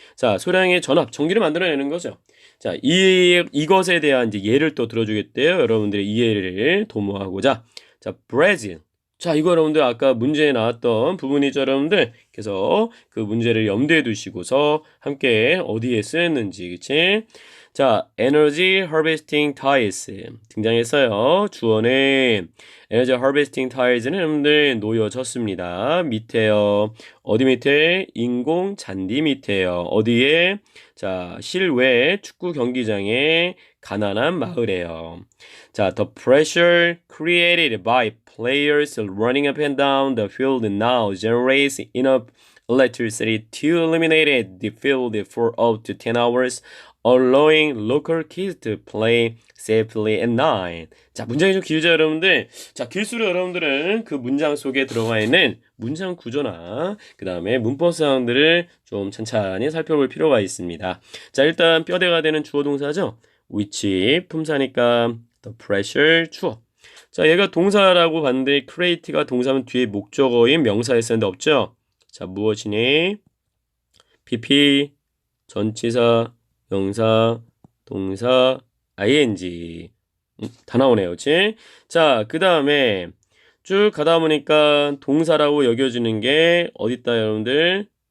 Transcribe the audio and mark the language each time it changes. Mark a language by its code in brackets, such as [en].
[ko] 자, 소량의 전압, 전기를 만들어내는 거죠. 자, 이것에 대한 이제 예를 또 들어주겠대요. 여러분들의 이해를 도모하고자. 자, 브라질. 자, 이거 여러분들 아까 문제에 나왔던 부분이죠, 여러분들. 그래서 그 문제를 염두에 두시고서 함께 어디에 쓰였는지, 그치? 자, Energy Harvesting Tiles 등장했어요. 주어는 Energy Harvesting Tiles는 여러분들 놓여졌습니다. 밑에요. 어디 밑에? 인공 잔디 밑에요. 어디에? 자, 실외 축구 경기장의 가난한 마을에요. [en] 자, the pressure created by players running up and down the field now generates enough electricity to illuminate the field for up to 10 hours, allowing local kids to play safely at night. [ko] 자, 문장이 좀 길죠, 여러분들? 자, 길수록 여러분들은 그 문장 속에 들어가 있는 문장 구조나 그 다음에 문법 사항들을 좀 찬찬히 살펴볼 필요가 있습니다. 자, 일단 뼈대가 되는 주어 동사죠. which 품사니까 the pressure 주어. 자, 얘가 동사라고 봤는데 create가 동사면 뒤에 목적어인 명사였었는데 없죠? 자, 무엇이니? PP, 전치사, 명사, 동사, ing. 다 나오네요, 그치? 자, 그 다음에 쭉 가다 보니까 동사라고 여겨지는 게 어딨다, 여러분들?